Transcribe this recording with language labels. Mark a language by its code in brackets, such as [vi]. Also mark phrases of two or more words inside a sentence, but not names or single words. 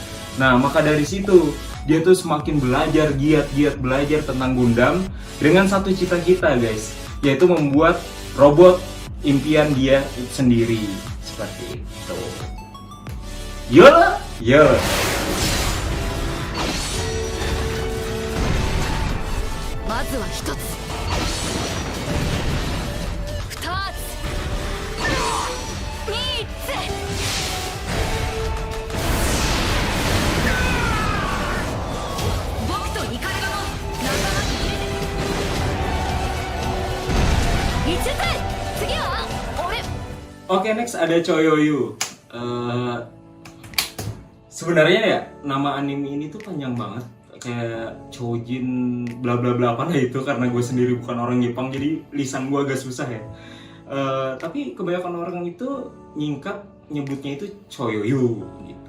[id] Nah, maka dari situ, dia tuh semakin belajar, giat belajar tentang Gundam dengan satu cita-cita guys, yaitu membuat robot impian dia itu sendiri, seperti itu. Yola, yola. [ja] まずは一つ、二つ、三つ。僕とイカレガの仲間に入れて。5つ。次は俺。 [id] Oke, next ada Choyoyu. Sebenarnya ya nama anime ini tuh panjang banget, kayak Chojin bla bla bla apa lah itu, karena gue sendiri bukan orang Jepang jadi lisan gue agak susah ya. Tapi kebanyakan orang itu nyebutnya itu Choyoyu gitu.